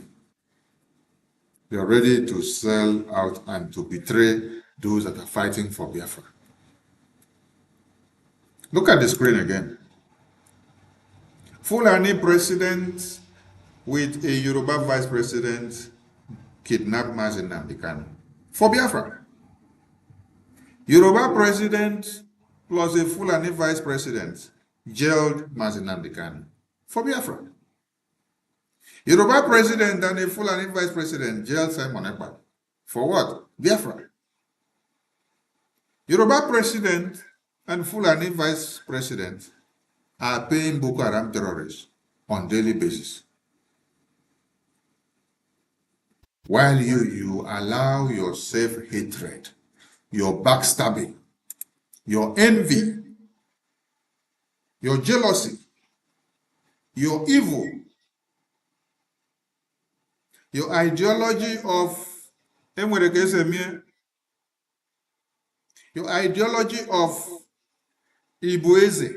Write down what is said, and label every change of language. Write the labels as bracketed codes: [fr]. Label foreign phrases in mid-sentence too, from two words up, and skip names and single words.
[en] They are ready to sell out and to betray those that are fighting for Biafra. Look at the screen again. Fulani president with a Yoruba vice president kidnapped Mazin Nnamdi Kanu for Biafra. Yoruba president plus a Fulani vice president jailed Mazin Nnamdi Kanu for Biafra. Yoruba president and a Fulani vice president jailed Simon Ekpa. For what? Biafra. Yoruba president and Fulani vice president are paying Boko Haram terrorists on daily basis. While you allow your self-hatred, your backstabbing, your envy, your jealousy, your evil, your ideology of Ibueze.